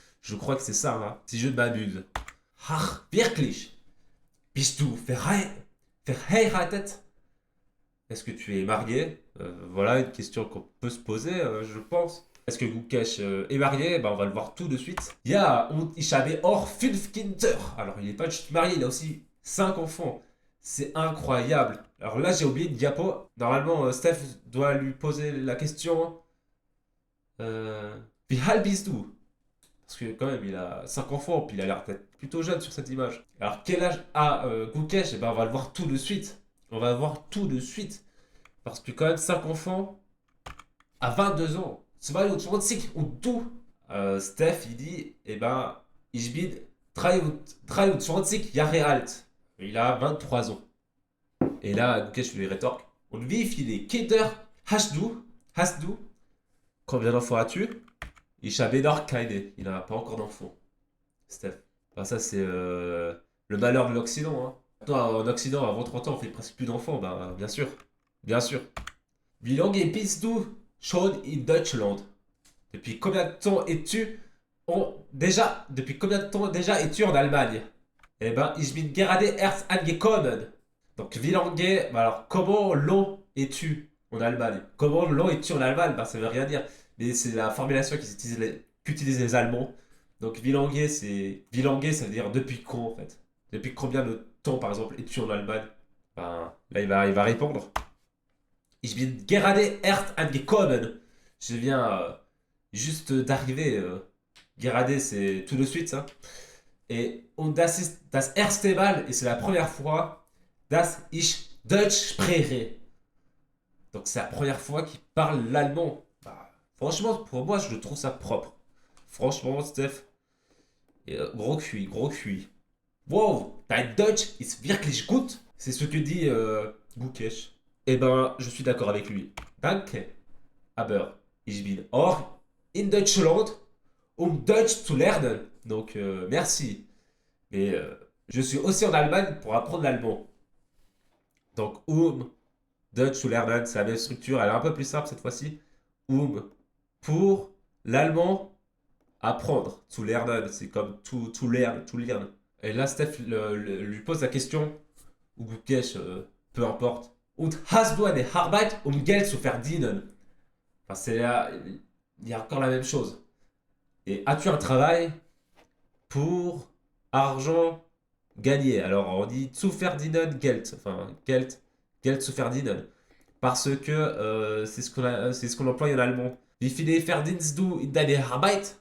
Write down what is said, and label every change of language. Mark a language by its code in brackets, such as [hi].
[fr] Je crois que c'est ça, hein, si je ne m'abuse. [de] Ach, wirklich? Bist du verheiratet? [fr] Est-ce que tu es marié? Voilà une question qu'on peut se poser, je pense. Est-ce que Gukesh est marié? On va le voir tout de suite. [de] Ja, und ich habe auch 5 Kinder. [fr] Alors, il n'est pas juste marié, il a aussi 5 enfants. C'est incroyable. Alors là, j'ai oublié une diapo. Normalement, Steph doit lui poser la question. [de] Wie alt bist du? [fr] Parce que quand même, il a 5 enfants, puis il a l'air d'être plutôt jeune sur cette image. Alors, quel âge a Gukesh? On va le voir tout de suite. On va voir tout de suite. Parce que quand même, 5 enfants à 22 ans. [de] 22 und du. [fr] Steph, il dit, [de] ich bin 23 Jahre alt. [fr] Il a 23 ans. Et là, Gukesh lui rétorque. [de] Und wie viele Kinder Hast du? [fr] Combien d'enfants as-tu? [de] Ich habe noch keine. [fr] Il n'a pas encore d'enfants. Steph. Enfin, ça, c'est le malheur de l'Occident. Hein. Toi, en Occident, avant 30 ans, on fait presque plus d'enfants. Bah, bien sûr. Bien sûr. [de] Wie lange bist du schon in Deutschland? [fr] Depuis combien de temps Depuis combien de temps déjà es-tu en Allemagne? [de] Ich bin gerade erst angekommen. [fr] Donc, wie lange, alors, comment long es-tu en Allemagne? Comment long es-tu en Allemagne? Ça veut rien dire. Mais c'est la formulation qu'utilisent les Allemands. Donc, wie lange, ça veut dire depuis quand, en fait. Depuis combien de temps, par exemple, es-tu en Allemagne? Là, il va répondre. [de] Ich bin gerade erst angekommen. [fr] Je viens juste d'arriver. Gerade, c'est tout de suite, ça. [de] Und das ist das erste Mal, [fr] et c'est la première fois, [de] dass ich Deutsch spreche. [fr] Donc c'est la première fois qu'il parle l'allemand. Franchement, pour moi, je trouve ça propre. Franchement, Steph, gros cuit, gros cuit. Wow, dein Deutsch ist wirklich gut. C'est ce que dit Gukesh. Je suis d'accord avec lui. [de] Danke. Aber ich bin auch in Deutschland, Deutsch zu lernen. [fr] Donc, merci. Mais je suis aussi en Allemagne pour apprendre l'allemand. Donc, [de] Deutsch zu lernen, [fr] c'est la même structure. Elle est un peu plus simple cette fois-ci. Pour l'allemand, apprendre. Zu lernen, c'est comme to learn, to learn. Et là, Steph lui pose la question, ou Gukesh, peu importe. [de] Und hast du eine Arbeit, Geld zu verdienen? [fr] Enfin, il y a encore la même chose. Et as-tu un travail pour argent gagné? Alors, on dit [de] zu verdienen Geld. [fr] Enfin, [de] Geld zu verdienen. [fr] Parce que c'est ce qu'on emploie en allemand. [de] Wie viele verdienst du in deiner Arbeit?